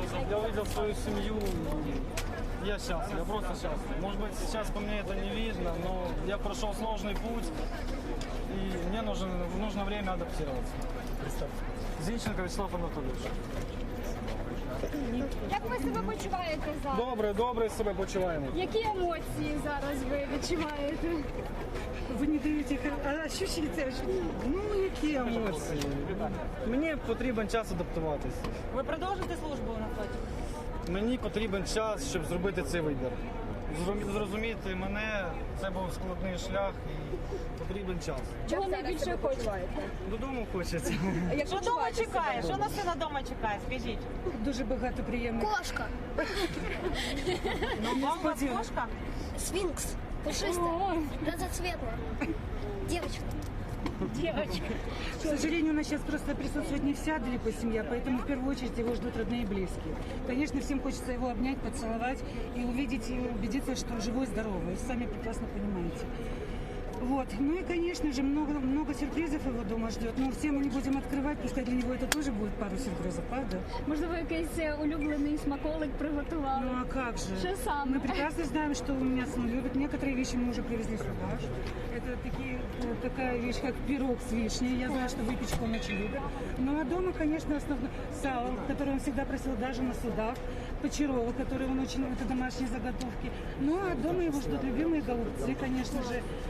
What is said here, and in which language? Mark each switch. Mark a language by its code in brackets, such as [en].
[ru] Я увидел свою семью, и я счастлив, я просто счастлив. Может быть, сейчас по мне это не видно, но я прошел сложный путь, и мне нужно время адаптироваться. Представьте. Зинченко Вячеслав Анатольевич. [uk] Як ви себе почуваєте зараз? Добре себе почуваємо. Які емоції зараз ви відчуваєте? Ви не даєте ощущення. Ну, які емоції? Мені потрібен час адаптуватися. Ви продовжите службу на флоті? Мені потрібен час, щоб зробити цей вибір. Зрозуміти мене, це був складний шлях і потрібен час. Чого найбільше хочете? Додому хочеться. Що Дома чекає? Що на сина дома чекає? Скажіть. Дуже багато приємних. [ru] Кошка. Ну, вам кошка? Сфинкс. Пушистая. Разноцветная. Девочка. К сожалению, у нас сейчас просто присутствует не вся далеко семья, поэтому в первую очередь его ждут родные и близкие. Конечно, всем хочется его обнять, поцеловать и увидеть, и убедиться, что живой, здоровый. Вы сами прекрасно понимаете. Вот. Ну и, конечно же, много сюрпризов его дома ждет. Но все мы не будем открывать, пускай для него это тоже будет пару сюрпризов, правда? [uk] Можливо, якийсь улюблений смаколик приготували? [ru] Ну а как же? Что сам? Мы прекрасно знаем, что у меня сын любит. Некоторые вещи мы уже привезли сюда. Это такая вещь, как пирог с вишней. Я знаю, что выпечку он очень любит. Ну а дома, конечно, основное сало, которое он всегда просил даже на судах. Почерова, который он очень любит, это домашние заготовки. Ну а дома его ждут любимые голубцы, конечно же.